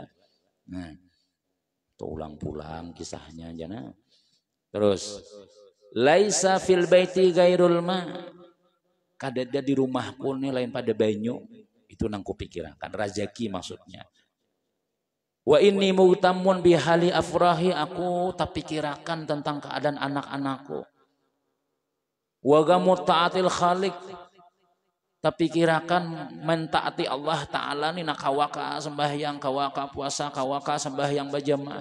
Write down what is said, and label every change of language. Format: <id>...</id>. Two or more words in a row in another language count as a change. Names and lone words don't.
<bjn>Nah, tuh ulang pulang kisahnya aja. Nah, terus</bjn> <ar>ليس في البيت غير الماء,</ar> <bjn>kadada di rumahku nih lain pada banyu, itu nang kupikirakan rezeki maksudnya.</bjn> <ar>وإني مهتم بحال أفراخي,</ar> <bjn>aku tak pikirakan tentang keadaan anak-anakku.</bjn> <ar>وغمت طاعة الخالق,</ar> <bjn>tak pikirakan mentaati Allah Ta'ala nih nak kawaka sembahyang, kawaka puasa, kawaka sembahyang berjamaah.</bjn>